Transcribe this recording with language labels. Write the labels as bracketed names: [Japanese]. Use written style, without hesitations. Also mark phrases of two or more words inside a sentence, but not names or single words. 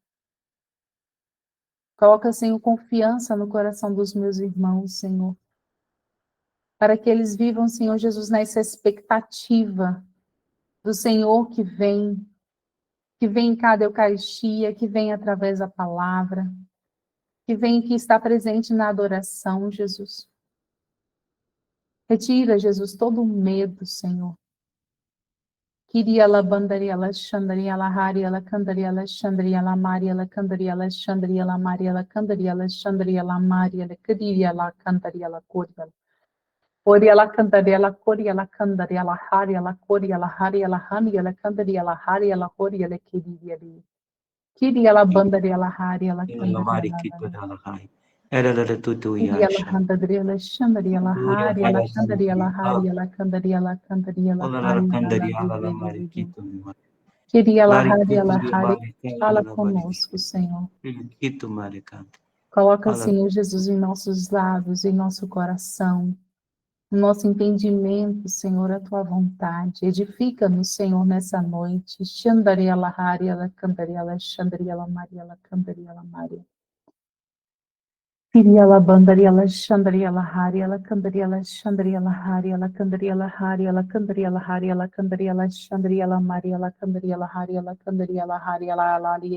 [Portuguese] Coloca, Senhor, confiança no coração dos meus irmãos, Senhor, para que eles vivam, Senhor Jesus, nessa expectativa do Senhor que vem em cada Eucaristia, que vem através da palavra, que vem e que está presente na adoração, Jesus. Retira, Jesus, todo o medo, Senhor. Kiria la bandaria la shandaria la haria la candaria la shandaria la maria la candaria la shandaria la maria la candaria la shandaria la maria la kiria la candaria la coria. Oria la candaria la coria la candaria la haria la coria la haria la hania la candaria la haria la coria la kiria li. Kiria la bandaria la haria la candaria la Kiria la handaria la shandaria la haria la candaria la haria la candaria la candaria la haria la Queria la Hare, fala conosco, Senhor. Coloca, Senhor Jesus, em nossos lábios, em nosso coração, no nosso entendimento, Senhor, a tua vontade. Edifica-nos, Senhor, nessa noite. Xandaria la Hare, la candaria la Xandaria la Maria, la candaria la Maria. Kiria la bandaria la Xandaria la Hare, la candaria la Xandaria la Hare, la candaria la Hare, la candaria la Hare, la candaria la Xandaria la Maria, la candaria la Hare, la candaria la Hare, la